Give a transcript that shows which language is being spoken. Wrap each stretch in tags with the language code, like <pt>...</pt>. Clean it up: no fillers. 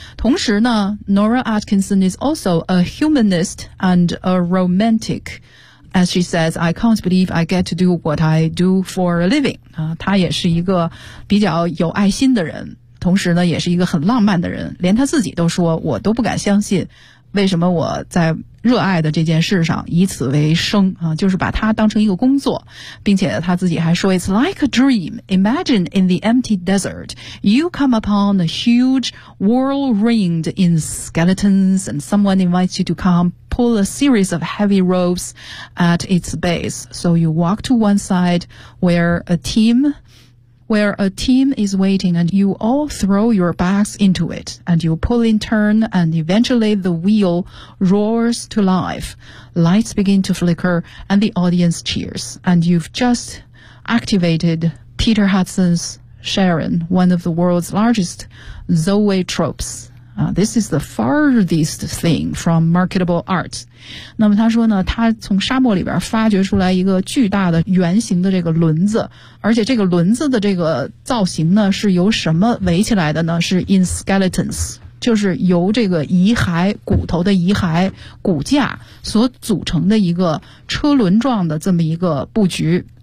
<zh>同时呢</zh> <en>Nora Atkinson is also a humanist and a romanticAs she says, I can't believe I get to do what I do for a living.</en> <zh>她也是一个比较有爱心的人，同时呢也是一个很浪漫的人，连她自己都说我都不敢相信为什么我在热爱的这件事上以此为生啊，就是把它当成一个工作。并且她自己还说</zh> <en>It's like a dream. Imagine in the empty desert, you come upon a huge world ringed in skeletons and someone invites you to comePull a series of heavy ropes at its base. So you walk to one side where a team is waiting and you all throw your backs into it and you pull in turn and eventually the wheel roars to life. Lights begin to flicker and the audience cheers. And you've just activated Peter Hudson's Sharon, one of the world's largest zoetropes. This is the farthest thing from marketable art.</en> <zh>那么他说呢，他从沙漠里边发掘出来一个巨大的圆形的这个轮子，而且这个轮子的这个造型呢是由什么围起来的呢？是</zh> <en>in skeletons，</en> <zh>就是由这个遗骸、骨头的遗骸、骨架所组成的一个车轮状的这么一个布局。</zh>